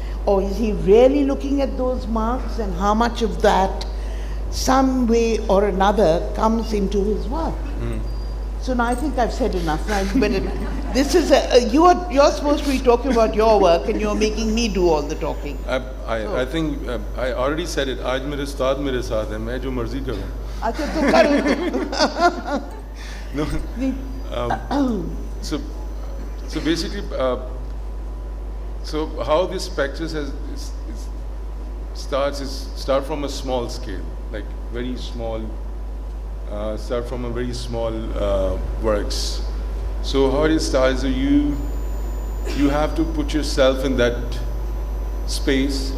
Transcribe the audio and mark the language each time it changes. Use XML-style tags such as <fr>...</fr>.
<en>Or is he really looking at those marks, and how much of that, some way or another, comes into his work? So now I think I've said enough. Now, but this is you're supposed to be talking about your work, and you're making me do all the talking. I think I already said it.</en> <hi>आज मेरे उस्ताद मेरे साथ हैं, मैं जो मर्जी करूँ. अच्छा तो करो.</hi> <en>No. So basically, so how this practice start from a small scale, like very small. Start from a very small works. So how it starts, you have to put yourself in that space.</en>